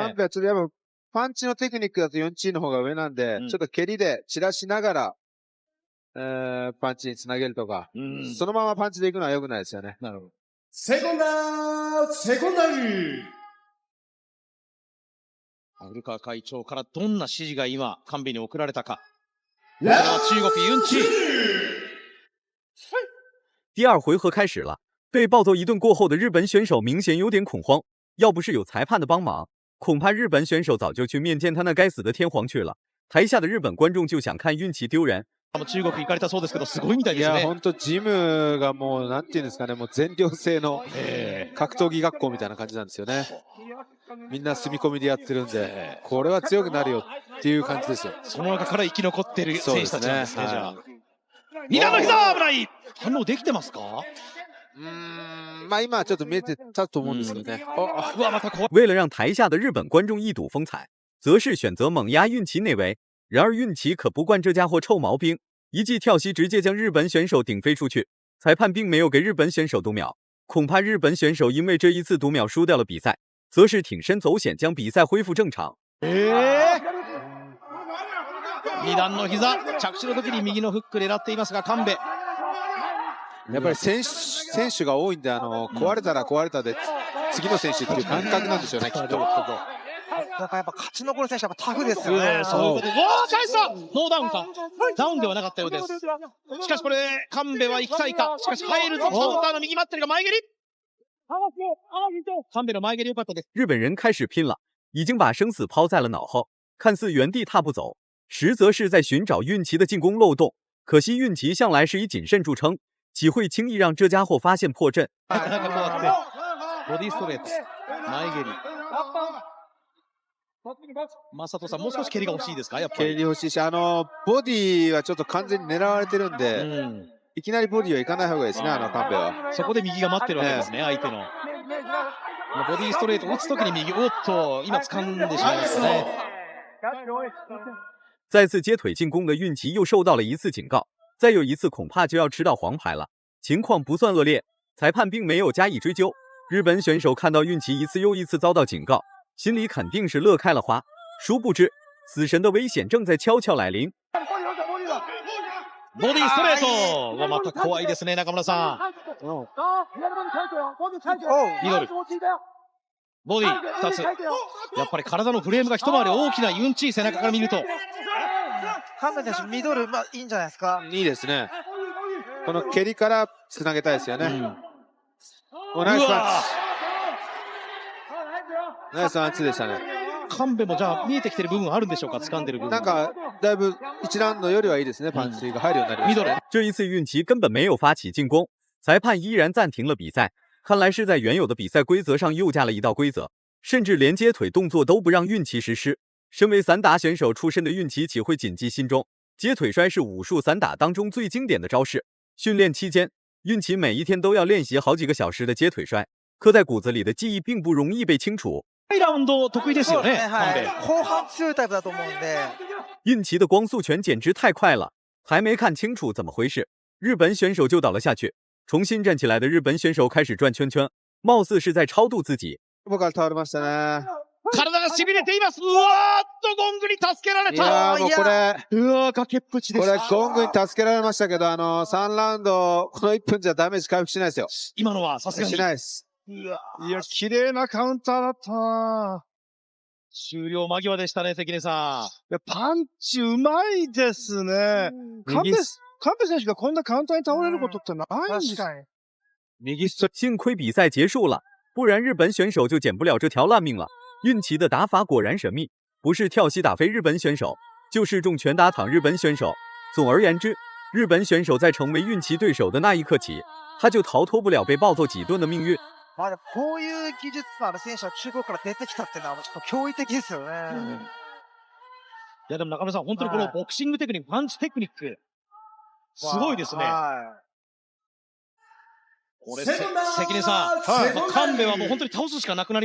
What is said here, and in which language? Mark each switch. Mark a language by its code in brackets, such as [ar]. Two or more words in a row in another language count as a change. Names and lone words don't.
[ja] 神戸はちょっとやっぱ、パンチのテクニックだと4チーの方が上なんで、ちょっと蹴りで散らしながら、パンチにつなげるとか、そのままパンチでいくのは良くないですよね。なるほど。セコンダー古川会長からどんな指示が今、神戸に送られたか。これは中国ユンチ。 [zh] 第二回合开始了，被暴揍一顿过后的日本选手明显有点恐慌，要不是有裁判的帮忙，恐怕日本选手早就去面见他那该死的天皇去了。台下的日本观众就想看运气丢人。 [ja] 中国行かれたそうですけど、すごいみたいですね。いや、本当ジムがもう、なんていうんですかね、もう全寮制の格闘技学校みたいな感じなんですよね。みんな住み込みでやってるんで、これは強くなるよっていう感じですよ。その中から生き残っている選手たちなんですね、じゃあ。二段の膝危ない。反応できてますか？今ちょっと見えてたと思うんですけどね。 [zh] 为了让台下的日本观众一睹风采，则是选择猛压运旗内围。然而运旗可不惯这家伙臭毛病，一记跳膝直接将日本选手顶飞出去。裁判并没有给日本选手读秒，恐怕日本选手因为这一次读秒输掉了比赛，则是挺身走险将比赛恢復正常。 [ja] 二段の膝、着地の時に右のフック狙っていますが、神戸。やっぱり選手が多いんで、壊れたら壊れたで次の選手っていう感覚なんでしょうね、きっと。なんかやっぱ勝ち残る選手はタフですよね。そういうことで、返した！ノーダウンか。ダウンではなかったようです。しかしこれ、神戸は行きたいか。しかし入ると、カウンターの右待ってるが前蹴り。神戸の前蹴り良かったです。 [zh] 日本人开始拼了，已经把生死抛在了脑后，看似原地踏步走，实则是在寻找运旗的进攻漏洞。可惜运旗向来是以谨慎著称，岂会轻易让这家伙发现破绽？ [ja] ボディストレート、前蹴り。正人さん、もう少し蹴りが欲しいですか？やっぱり。蹴り欲しいし、ボディはちょっと完全に狙われてるんで、いきなりボディはいかない方がいいですね、神戸は。そこで右が待ってるわけですね、相手の。ボディストレート打つときに右、おっと、今掴んでしまいましたね。 [zh] 再次接腿进攻的运旗又受到了一次警告，再有一次恐怕就要吃到黄牌了。情况不算恶劣，裁判并没有加以追究。日本选手看到运旗一次又一次遭到警告，心里肯定是乐开了花。殊不知，死神的危险正在悄悄来臨。 [ja] ボディストレートはまた怖いですね、中村さん。ミドル。ボディ2つ。やっぱり体のフレームが一回り大きなユンチー、背中から見ると。神戸選手、ミドル、いいんじゃないですか。いいですね。この蹴りからつなげたいですよね。ナイスパンチ。ナイスパンチでしたね。神戸もじゃあ見えてきてる部分あるんでしょうか？掴んでる部分。なんかだいぶ一ラウンドよりはいいですね。パンチが入るようになりましたね。 [zh] 这一次运旗根本没有发起进攻，裁判依然暂停了比赛。看来是在原有的比赛规则上又加了一道规则，甚至连接腿动作都不让运旗实施。身为散打选手出身的运旗岂会谨记心中？接腿摔是武术散打当中最经典的招式。训练期间，运旗每一天都要练习好几个小时的接腿摔，刻在骨子里的记忆并不容易被清除。 [ja] ラウンド得意ですよね。後半強いタイプだと思うんで。 [zh] 运旗的光速拳简直太快了，还没看清楚怎么回事，日本选手就倒了下去。重新站起来的日本選手開始轉圈圈，貌似是在超度自己。 [ja] 僕は倒れましたね。体が痺れています。うわーっとゴングに助けられた。いやーもうこれ、うわー崖っぷちでした。これゴングに助けられましたけど、3ラウンド、この1分じゃダメージ回復しないですよ。今のはさすがに。しないです。いや、綺麗なカウンターだったな。終了間際でしたね、関根さん。いや、パンチうまいですね。神戸選手がこんなカウンターに倒れることってないんですか？ [zh] 幸亏比赛结束了，不然日本选手就捡不了这条烂命了。运旗的打法果然神秘，不是跳膝打飞日本选手，就是重拳打躺日本选手。总而言之，日本选手在成为运旗对手的那一刻起，他就逃脱不了被暴揍几顿的命运。 [ja] こういう技術のある選手は中国から出てきたっていうのはちょっと驚異的ですよね。いやでも中村さん、本当にこのボクシングテクニック、パンチテクニック、すごいですね。これ、関根さん、神戸はもう本当に倒すしかなくなりましたね、これは。